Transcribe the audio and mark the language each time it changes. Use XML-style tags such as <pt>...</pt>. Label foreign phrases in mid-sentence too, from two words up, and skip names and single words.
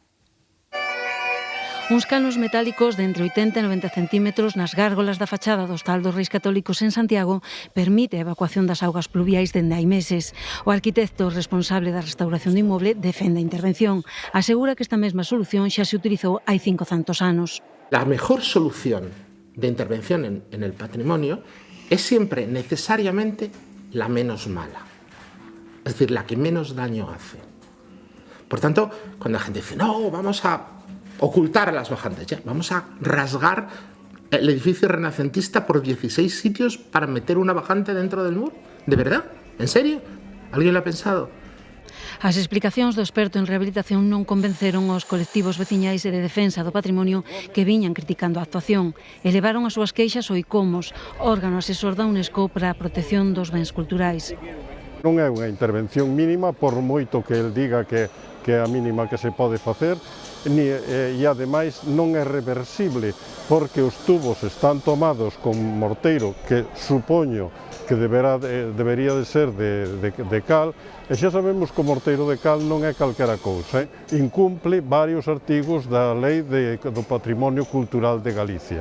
<gl>Uns canos metálicos de entre 80 e 90 centímetros nas gárgolas da fachada do Hostal dos Reis Católicos en Santiago permite a evacuación das augas pluviais dende hai meses. O arquitecto responsable da restauración do inmoble defende a intervención. Asegura que esta mesma solución xa se utilizou hai 500 anos.</gl> <es>La mejor solución de intervención en el patrimonio es siempre necesariamente la menos mala. Es decir, la que menos daño hace. Por tanto, cuando la gente dice, no, vamos a ocultar a las bajantes, ya, vamos a rasgar el edificio renacentista por 16 sitios para meter una bajante dentro del muro. ¿De verdad? ¿En serio? ¿Alguien lo ha pensado?</es> <gl>As explicacións do experto en rehabilitación non convenceron os colectivos veciñais e de defensa do patrimonio que viñan criticando a actuación. Elevaron as súas queixas ao ICOMOS, órgano asesor da UNESCO para a protección dos bens culturais. Non é unha intervención mínima, por moito que el diga que é a mínima que se pode facer, e ademais non é reversible, porque os tubos están tomados con morteiro que supoño que debería de ser de cal, e xa sabemos que o morteiro de cal non é calquera cousa, incumple varios artigos da Lei do Patrimonio Cultural de Galicia.</gl>